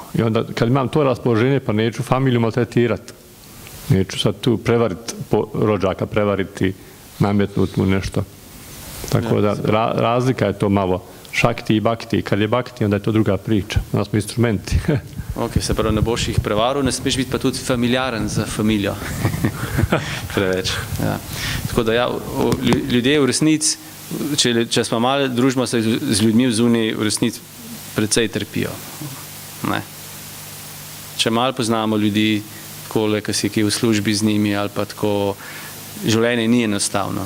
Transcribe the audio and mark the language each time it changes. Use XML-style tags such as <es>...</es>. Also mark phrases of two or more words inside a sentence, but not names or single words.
<hr>I onda kad imam to raspoloženje, pa neću familiju maltretirati. Neću sad tu prevariti rođaka, prevariti, nametnuti mu nešto. Tako da razlika je to malo. Šakti i bakti. Kad je bakti, onda je to druga priča. Onda smo instrumenti. Ok,</hr> <sl>se pravi, ne boš jih prevaril, ne smeš biti pa tudi familiaren za familijo. Preveč. Ja. Tako da ja, ljudje v resnici, če smo malo družimo se z ljudmi v zuniji, v resnici precej trpijo. Ne. Če malo poznamo ljudi, takole, ki si v službi z njimi, ali pa tako, življenje ni enostavno.</sl>